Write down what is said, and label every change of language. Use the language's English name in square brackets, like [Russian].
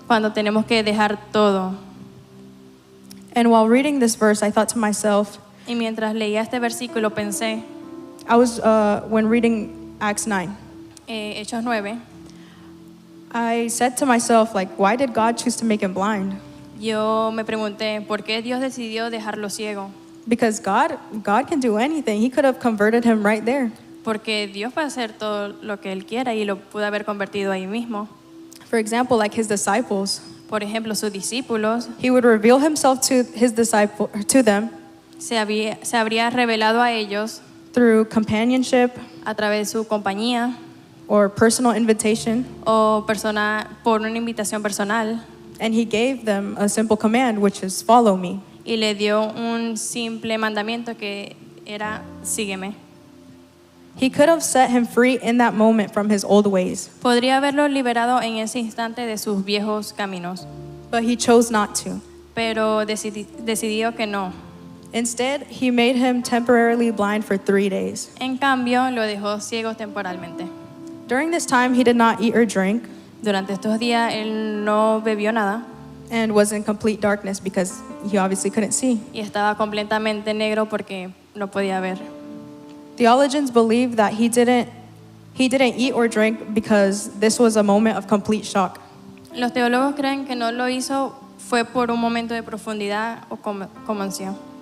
[Spanish] cuando tenemos que dejar todo. [English] And while reading this verse, I thought to myself, [Spanish] Y mientras leía este versículo pensé, [English] when reading Acts 9, [Spanish] Hechos 9, [English] I said to myself, like, why did God choose to make him blind? [Spanish] yo me pregunté, ¿por qué Dios decidió dejarlo ciego? [English] Because God can do anything. He could have converted him right there. [Spanish] Porque Dios puede hacer todo lo que Él quiera y lo pudo haber convertido ahí mismo. [English] For example, like his disciples, [Spanish] Por ejemplo, sus discípulos [English] he would reveal himself to them [Spanish] se habría revelado a ellos [English] through companionship [Spanish] a través de su compañía [English] or personal invitation, [Spanish] o por una invitación personal, [English] and he gave them a simple command, which is follow me. [Spanish] y le dio un simple mandamiento que era sígueme. [English] He could have set him free in that moment from his old ways, [Spanish] Podría haberlo liberado en ese instante de sus viejos caminos, [English] but he chose not to. [Spanish] pero decidió que no. [English] Instead, he made him temporarily blind for 3 days. [Spanish] En cambio, lo dejó ciego temporalmente. [English] During this time, he did not eat or drink [Spanish] Durante estos días él no bebió nada [English] and was in complete darkness because he obviously couldn't see. [Spanish] y estaba completamente negro porque no podía ver. [English] Theologians believe that he didn't eat or drink because this was a moment of complete shock. [Spanish] Los teólogos creen que no lo hizo fue por un momento de profundidad o conmoción.